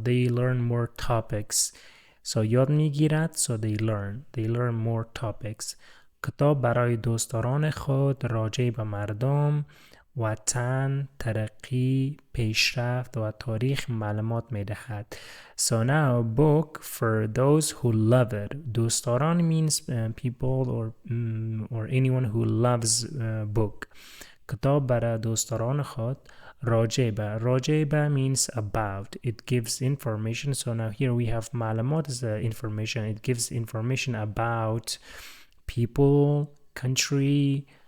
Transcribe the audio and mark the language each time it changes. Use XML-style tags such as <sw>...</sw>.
<en>They learn more topics. So</en> <fa>یاد میگیرد,</fa> <en>so they learn more topics.</en> <fa>کتاب برای دوستداران خود راجع به مردم، وطن، ترقی، پیشرفت و تاریخ معلومات میدهد.</fa> <en>So now book for those who love it. دوستداران means people or anyone who loves book.</en> <fa>کتاب برای دوستداران خود راجع به</fa> <en>means about. It gives information. So now here we have معلومات is information. It gives information about people, country.</en>